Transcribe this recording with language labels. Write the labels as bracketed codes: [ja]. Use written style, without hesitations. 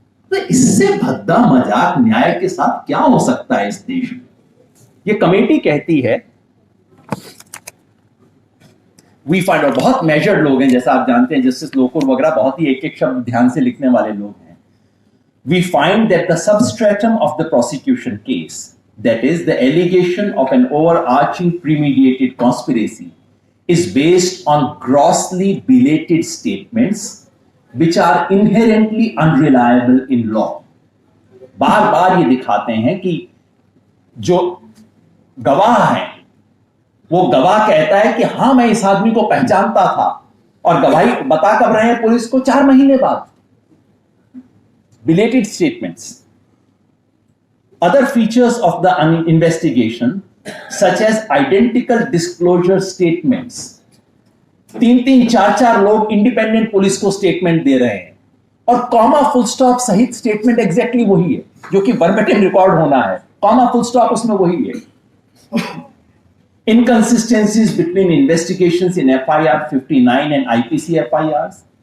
[hi] तो इससे भद्दा मजाक न्याय के साथ क्या हो सकता है इस देश में? ये कमेटी कहती है, [en] we find, [hi] और बहुत मेजर्ड लोग हैं, जैसा आप जानते हैं जस्टिस लोकुर वगैरह बहुत ही एक एक शब्द ध्यान से लिखने वाले लोग हैं। [en] We find that the substratum of the prosecution case, that is the allegation of an overarching premeditated conspiracy, is based on grossly belated statements which are inherently unreliable in law. [hi] बार बार ये दिखाते हैं कि जो गवाह है वो गवाह कहता है कि हां मैं इस आदमी को पहचानता था, और गवाही बता कब रहे हैं पुलिस को? 4 महीने बाद। [en] Belated statements. Other features of the investigation, such as identical disclosure statements. [hi] 3-3, 4-4 लोग इंडिपेंडेंट पुलिस को स्टेटमेंट दे रहे हैं और कॉमा फुल स्टॉप सहित स्टेटमेंट एग्जैक्टली वही है जो कि वर्बेटिम रिकॉर्ड होना है। कॉमा फुल स्टॉप उसमें वही है। [en] Inconsistencies between investigations in FIR 59 and IPC FIRs.